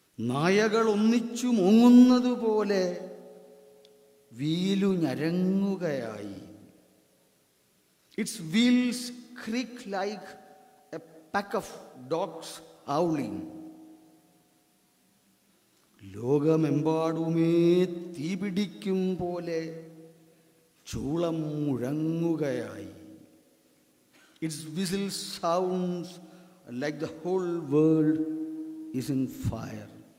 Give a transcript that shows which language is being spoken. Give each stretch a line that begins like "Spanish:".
Malayalam: നായകൾ ഒന്നിച്ചു മൂങ്ങുന്നതുപോലെ വീലു ഞരങ്ങുകയായി.
English: Its wheels creak like a pack of dogs howling.
Malayalam: ലോകമെമ്പാടുമേ തീപിടിക്കും പോലെ ചൂളം മുഴങ്ങുകയായി.
English: Its whistle sounds like the whole world is on fire.